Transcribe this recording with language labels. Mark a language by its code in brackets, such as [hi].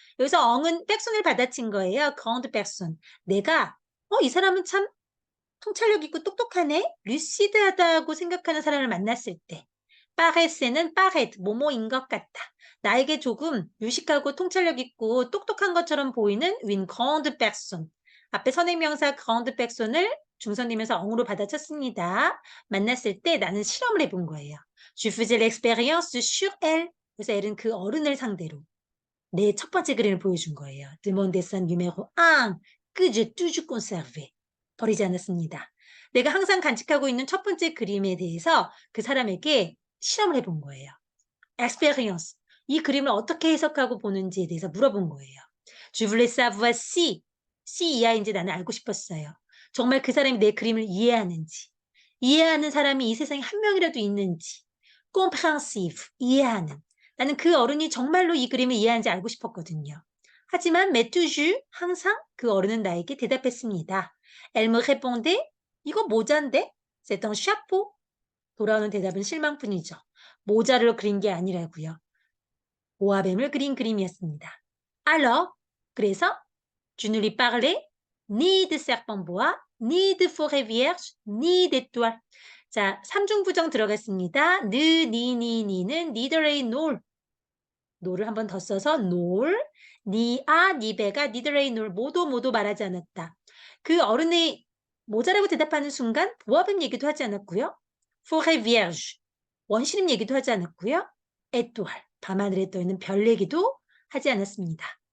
[ko] 여기서 엉은 백손을 받아친 거예요. [fr] grande personne. [ko] 내가 이 사람은 참 통찰력 있고 똑똑하네. 루시드하다고 생각하는 사람을 만났을 때. paraisse는 paraître, 뭐뭐인 것 같다. 나에게 조금 유식하고 통찰력 있고 똑똑한 것처럼 보이는 [fr] une grande personne. [ko] 앞에 선행명사 grande personne을 중선이면서 엉으로 받아쳤습니다. 만났을 때 나는 실험을 해본 거예요. [fr] Je faisais l'expérience sur elle. [ko] 그래서 엘은 그 어른을 상대로 내 첫 번째 그림을 보여준 거예요. [fr] De mon dessin numéro 1 que j'ai toujours conservé. [ko] 버리지 않았습니다. 내가 항상 간직하고 있는 첫 번째 그림에 대해서 그 사람에게 실험을 해본 거예요. [fr] expérience. [ko] 이 그림을 어떻게 해석하고 보는지에 대해서 물어본 거예요. [fr] Je voulais savoir si [ko] 이하인지 나는 알고 싶었어요. 정말 그 사람이 내 그림을 이해하는지, 이해하는 사람이 이 세상에 한 명이라도 있는지, compréhensive, 이해하는. 나는 그 어른이 정말로 이 그림을 이해하는지 알고 싶었거든요. 하지만 [fr] mais toujours, [ko] 항상 그 어른은 나에게 대답했습니다. [fr] Elle me répondait, [ko] 이거 모자인데? [fr] C'est un chapeau. [ko] 돌아오는 대답은 실망뿐이죠. 모자를 그린 게 아니라고요. 보아뱀을 그린 그림이었습니다. [fr] Alors, [ko] 그래서 [fr] je ne lui parlais ni de serpent bois, ni de forêt vierge, ni d'étoiles. [ko] 자, 삼중부정 들어갔습니다. 느, 니는 [en] neither a nor. [ko] nor을 한 번 더 써서 nor, 니아, 니베가 [en] neither a nor [ko] 모두 말하지 않았다. 그 어른의 모자라고 대답하는 순간 보아뱀 얘기도 하지 않았고요. [fr] forêt vierge, [ko] 원시림 얘기도 하지 않았고요. étoile, 밤하늘에 떠있는 별 얘기도 하지 않았습니다.